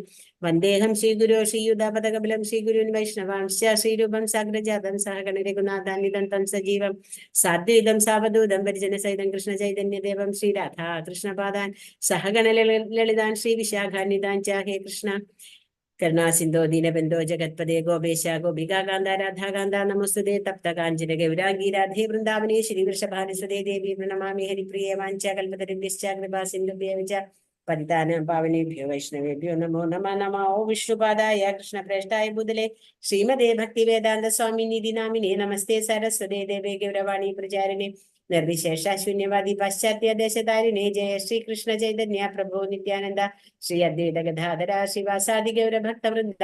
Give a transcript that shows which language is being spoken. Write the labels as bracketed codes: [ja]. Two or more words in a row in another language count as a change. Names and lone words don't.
[sa] വന്ദേഹം ശ്രീഗുരോ ശ്രീയുതാപദകമലം ശ്രീഗുരുൻ വൈഷ്ണവാംശ്ച ശ്രീരൂപം സാഗ്രജാതം സഹഗണ രഘുനാഥാന്വിതം തം സജീവം സാദ്വൈതം സാവധൂതം പരിജനസഹിതം കൃഷ്ണ ചൈതന്യദേവം ശ്രീരാധാ കൃഷ്ണപാദാൻ സഹഗണ ലളിതാൻ ശ്രീ വിശാഖാന്വിതാൻ ച. ഹേ കൃഷ്ണ കരുണാസിന്ധോ ദീനബന്ധോ ജഗത്പദേ ഗോപേശ ഗോപികാകാന്ത രാധാകാന്ത നമസ്തുതേ. തപ്ത കാഞ്ചന ഗൗരാംഗീ രാധേ വൃന്ദാവനേ ശ്രീ വൃഷഭാനുസുതേ ദേവി പ്രണമാമി. ഹരിപ്രിയേ വാഞ്ച കൽപതരുഭ്യശ്ച കൃപാ സിന്ധുഭ്യോ ച പതിതാനാം പാവനേഭ്യോ വൈഷ്ണവേഭ്യോ നമോ നമഃ. നമോ വിഷ്ണുപാദായ കൃഷ്ണപ്രേഷ്ഠായ ഭൂതലേ ശ്രീമതേ ഭക്തിവേദാന്ത സ്വാമിനിധി നാമിനേ. നമസ്തേ സരസ്വതേ ദേവേ ഗൗരവാണി പ്രചാരിണേ നിർവിശേഷ ശൂന്യവാദി പാശ്ചാത്യ ദേശതാരിണേ. ജയ ശ്രീകൃഷ്ണ ചൈതന്യ പ്രഭു നിത്യാനന്ദ ശ്രീ അദ്വൈത ഗദാധര ശ്രീവാസാദി ഗൗരഭക്തവൃന്ദ.